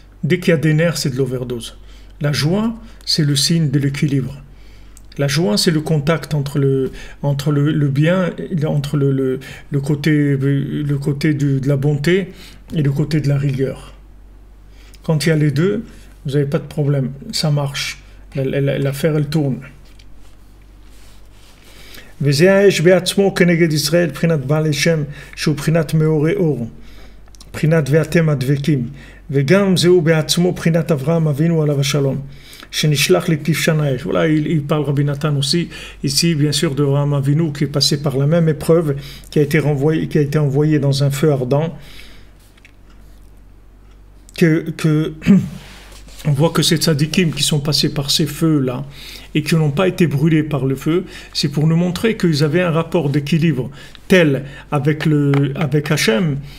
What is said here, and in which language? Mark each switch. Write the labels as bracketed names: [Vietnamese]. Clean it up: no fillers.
[French] Dès qu'il y a des nerfs, c'est de l'overdose. La joie, c'est le signe de l'équilibre. La joie, c'est le contact entre le bien, entre le côté de la bonté et le côté de la rigueur. Quand il y a les deux, vous n'avez pas de problème. Ça marche. L'affaire, elle tourne. [Hebrew] וזה האש בעצמו כנגד ישראל, בחינת בעל שם, שהוא בחינת מאורי אור, בחינת ואתם הדבקים, וגם זהו בעצמו בחינת אברהם אבינו עליו השלום, שנשלח לכבשן האש. [French] Voilà, il parle Rabbi Nathan aussi, ici bien sûr de Abraham Avinu qui est passé par la même épreuve, qui a été envoyé dans un feu ardent, on voit que ces tzadikim qui sont passés par ces feux-là et qui n'ont pas été brûlés par le feu, c'est pour nous montrer qu'ils avaient un rapport d'équilibre tel avec Hachem.